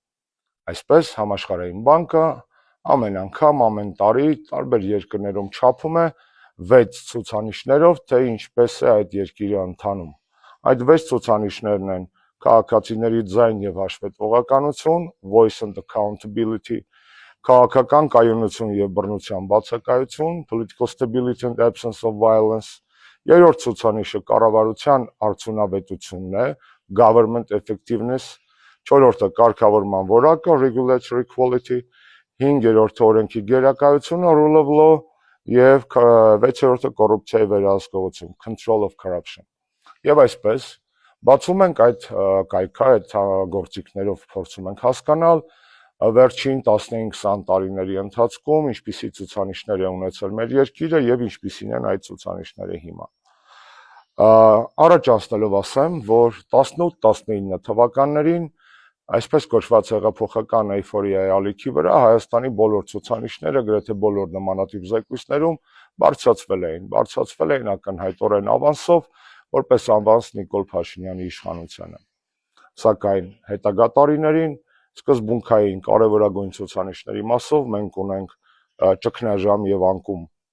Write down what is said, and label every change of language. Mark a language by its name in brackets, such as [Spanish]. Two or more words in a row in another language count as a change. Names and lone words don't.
[Armenian] Այսպես Համաշխարհային բանկը ամեն անգամ, ամեն տարի տարբեր երկրներում չափում է 6 ցուցանիշներով, թե ինչպես է այդ երկիրը ընթանում։ Այդ 6 ցուցանիշներն են քաղաքացիների ձայն եւ հաշվետվողականություն, [English] voice and accountability, [Armenian] քաղաքական կայունություն եւ բռնության բացակայություն, [English] political stability and absence of violence, [Armenian] երրորդ ցուցանիշը կառավարության արդյունավետությունն է, [English] government effectiveness, [Armenian] չորրորդը կարգավորման որակը, [English] regulatory quality, [Armenian] 5-րդը օրենքի գերակայությունը, [English] rule of law, [Armenian] եւ 6-րդը կոռուպցիայի վերահսկողություն, [English] control of corruption։ [Armenian] Եվ այսպես բացում ենք այդ կայքը, այդ գործիքներով փորձում ենք հասկանալ վերջին 15-20 տարիների ընթացքում ինչպիսի ցուցանիշներ է ունեցել մեր երկիրը եւ ինչպիսին են այդ ցուցանիշները հիմա։ Առաջ անցնելով ասեմ, որ 18-19 թվականներին այսպես կոչված հեղափոխական էյֆորիայի ալիքի վրա Հայաստանի բոլոր ցուցանիշները գրեթե բոլոր նմանատիպ զեկույցներում բարձրացվել էին ակնհայտորեն ավանսով, որպես ավանս Նիկոլ Փաշինյանի իշխանությանը։ Սակայն հետագա տարիներին սկզբունքային կարևորագույն ցուցանիշների մասով մենք ունենք ճգնաժամ եւ անկում։